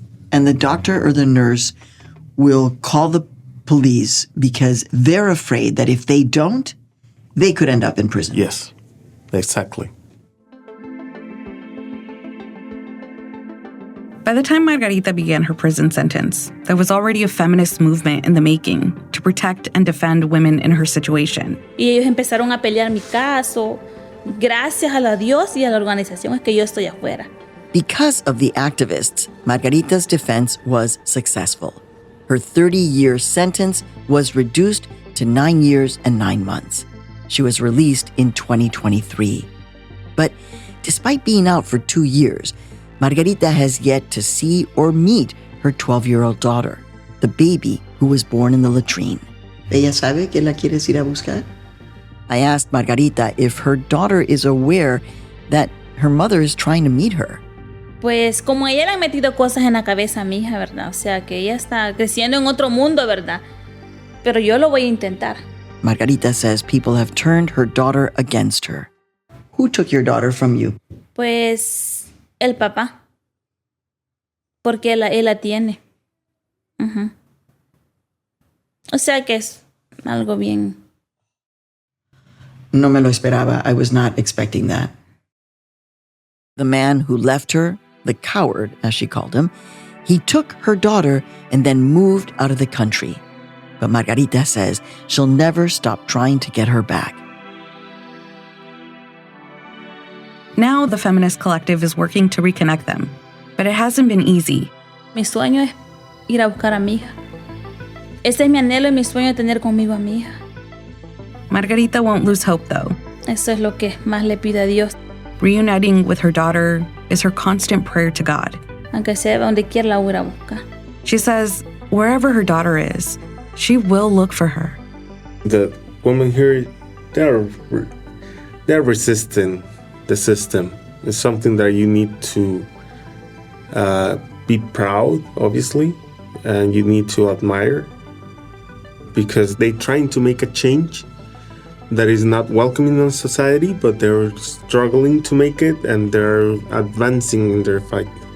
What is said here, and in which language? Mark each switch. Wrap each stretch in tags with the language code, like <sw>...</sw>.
<en>And the doctor or the nurse will call the police because they're afraid that if they don't, they could end up in prison. Yes, exactly. By the time Margarita began her prison sentence, there was already a feminist movement in the making to protect and defend women in her situation.</en> <es>Y ellos empezaron a pelear mi caso. Gracias a la Dios y a la organización es que yo estoy afuera.</es> <en>Because of the activists, Margarita's defense was successful. Her 30-year sentence was reduced to 9 years and 9 months. She was released in 2023. But despite being out for 2 years, Margarita has yet to see or meet her 12-year-old daughter, the baby who was born in the latrine.</en> <es>¿Ella sabe que la quieres ir a buscar?</es> <en>I asked Margarita if her daughter is aware that her mother is trying to meet her.</en> <es>Pues como ella le han metido cosas en la cabeza a mi hija, ¿verdad? O sea, que ella está creciendo en otro mundo, ¿verdad? Pero yo lo voy a intentar.</es> <en>Margarita says people have turned her daughter against her. Who took your daughter from you?</en> <es>Pues el papá. Porque él la tiene. O sea que es algo bien. No me lo esperaba.</es> <en>I was not expecting that. The man who left her, the coward, as she called him, he took her daughter and then moved out of the country. But Margarita says she'll never stop trying to get her back. Now the feminist collective is working to reconnect them, but it hasn't been easy.</en> <es>Mi sueño es ir a buscar a mi hija. Ese es mi anhelo y mi sueño, tener conmigo a mi hija.</es> <en>Margarita won't lose hope, though.</en> <es>Eso es lo que más le pido a Dios.</es> <en>Reuniting with her daughter is her constant prayer to God.</en> <es>Aunque sea donde quiera la voy a buscar.</es> <en>She says wherever her daughter is, she will look for her. The women here, they're resisting the system. It's something that you need to be proud, obviously, and you need to admire, because they're trying to make a change that is not welcoming in society, but they're struggling to make it, and they're advancing in their fight.</en>